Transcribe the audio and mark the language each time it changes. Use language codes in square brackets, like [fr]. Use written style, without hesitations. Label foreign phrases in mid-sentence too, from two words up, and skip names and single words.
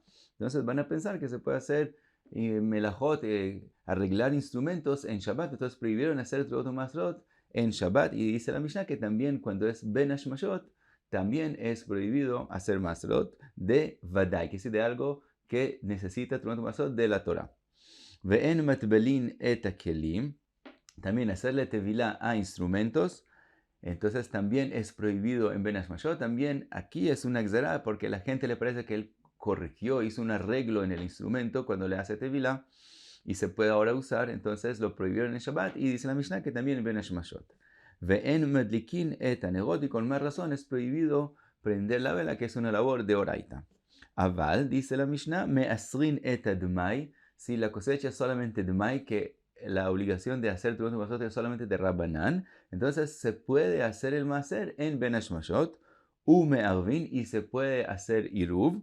[es] Entonces van a pensar que se puede hacer melajot, arreglar instrumentos en Shabbat. Entonces prohibieron hacer el masrot en Shabbat. Y dice la Mishnah que también cuando es [he] בין השמשות, [es] también es prohibido hacer masrot de vadai, que es de algo que necesita [he] תרומות מעשרות [es] de la Torah. [he] ואין מטבילין את הכלים, [es] también hacerle tevilá a instrumentos, entonces también es prohibido en [he] בין השמשות. [es] También aquí es una exerá porque a la gente le parece que él corrigió, hizo un arreglo en el instrumento cuando le hace tevilá y se puede ahora usar, entonces lo prohibieron en Shabbat y dice la Mishnah que también en [he] בין השמשות. ואין מדליקין את הנרות, [es] y con más razón es prohibido prender la vela, que es una labor de oraita. Aval, dice la Mishnah, [he] מעשרין את הדמאי, [es] si la cosecha es solamente dmai, que la obligación de hacer [he] תרומות ומעשרות [es] es solamente de Rabbanan, entonces se puede hacer el maser en [he] בין השמשות, [es] me'arvin, y se puede hacer iruv.